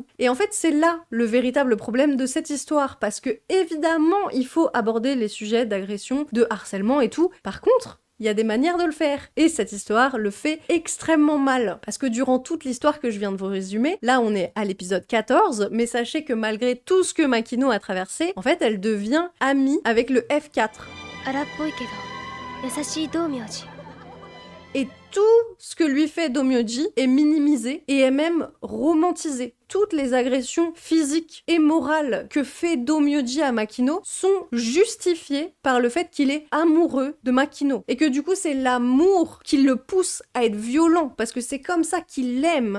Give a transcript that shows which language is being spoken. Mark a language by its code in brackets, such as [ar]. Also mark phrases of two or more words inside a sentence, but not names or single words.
[fr] Et en fait, c'est là le véritable problème de cette histoire, parce que, évidemment, il faut aborder les sujets d'agression, de harcèlement et tout. Par contre, il y a des manières de le faire. Et cette histoire le fait extrêmement mal. Parce que durant toute l'histoire que je viens de vous résumer, là on est à l'épisode 14, mais sachez que malgré tout ce que Makino a traversé, en fait elle devient amie avec le F4. [ja] 荒っぽいけど優しい道明寺 [fr] Et tout ce que lui fait Domyoji est minimisé et est même romantisé. Toutes les agressions physiques et morales que fait Domyoji à Makino sont justifiées par le fait qu'il est amoureux de Makino. Et que du coup, c'est l'amour qui le pousse à être violent, parce que c'est comme ça qu'il l'aime.